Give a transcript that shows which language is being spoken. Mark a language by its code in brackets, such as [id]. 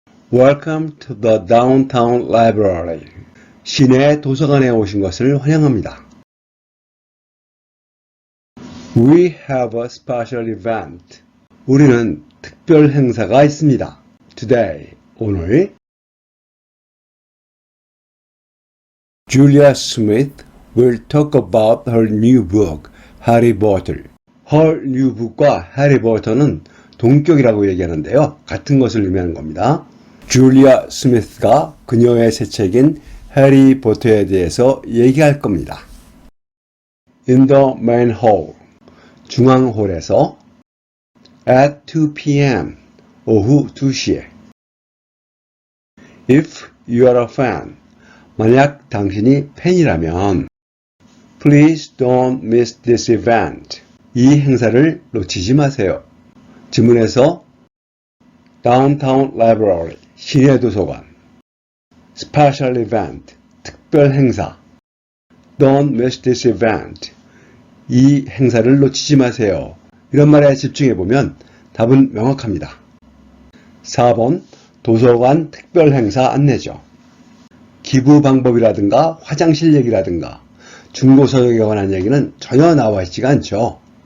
[en] Welcome to the Downtown Library. [ko] 시내 도서관에 오신 것을 환영합니다. [en] We have a special event. [ko] 우리는 특별 행사가 있습니다. [en] Today, 오늘. Julia Smith will talk about her new book, Harry Potter. [ko] Her new book과 Harry Potter는 동격이라고 얘기하는데요. 같은 것을 의미하는 겁니다. 줄리아 스미스가 그녀의 새 책인 해리 포터에 대해서 얘기할 겁니다. [en] In the main hall. 중앙홀에서 at 2 p.m. [ko] 오후 2시에 [en] If you are a fan. [ko] 만약 당신이 팬이라면 [en] Please don't miss this event. [ko] 이 행사를 놓치지 마세요. 지문에서 Downtown Library, 시내 도서관 Special Event, 특별 행사 [en] Don't miss this event. [ko] 이 행사를 놓치지 마세요. 이런 말에 집중해보면 답은 명확합니다. 4번 도서관 특별 행사 안내죠. 기부 방법이라든가 화장실 얘기라든가 중고서적에 관한 얘기는 전혀 나와 있지가 않죠.